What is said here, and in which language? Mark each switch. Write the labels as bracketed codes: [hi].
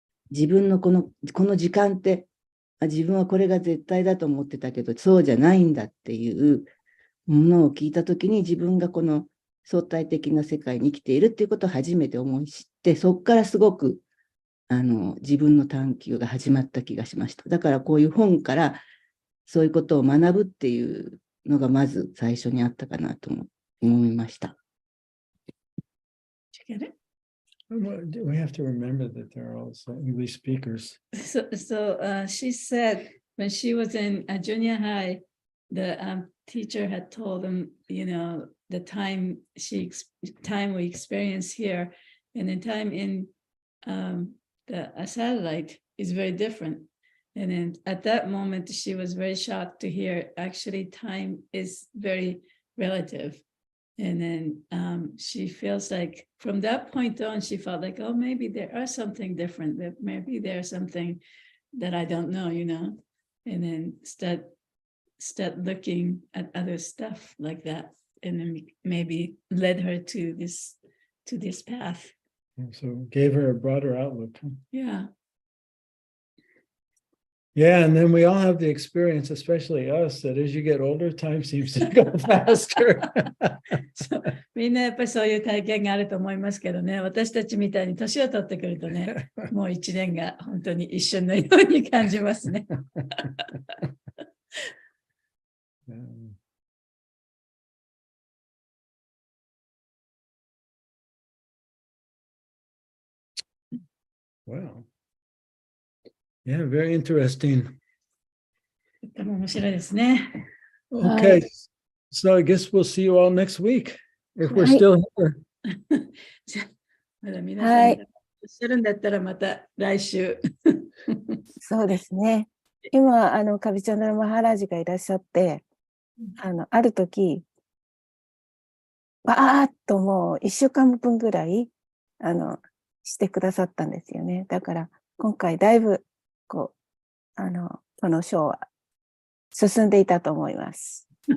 [ja] 自分のこの時間って自分はこれが絶対だと思ってたけどそうじゃないんだっていうものを聞いたときに、自分がこの相対的な世界に生きているっていうことを初めて思い知って、そこからすごく自分の探求が始まった気がしました。だからこういう本からそういうことを学ぶっていうのがまず最初にあったかなと思いました。 [en] We have to remember that there are also English speakers. So she said when she was in junior high, the teacher had told them, the time we experience here, and the time in a satellite is very different. And then at that moment, she was very shocked to hear actually time is very relative. And then she feels like from that point on, she felt like, oh, maybe there are something different, that maybe there's something that I don't know, you know, and then start looking at other stuff like that, and then maybe led her to this path. So gave her a broader outlook. Yeah. Yeah, and then we all have the experience, especially us, that as you get older, time seems to go faster. [ja] みんなやっぱりそういう体験があると思いますけどね、私たちみたいに年を取ってくるとね、もう一年が本当に一瞬のように感じますね。 [en] Wow. Yeah, very interesting. [ja] とても面白いですね。 [en] Okay, so I guess we'll see you all next week if we're [ja] はい [en] still here. [ja] じゃあまだ皆さんがいらっしゃるんだったらまた来週。そうですね。今、カビチャンダラマハラジがいらっしゃって、ある時、わーっともう1週間分ぐらい、してくださったんですよね。だから、今回だいぶ、この章は進んでいたと思います。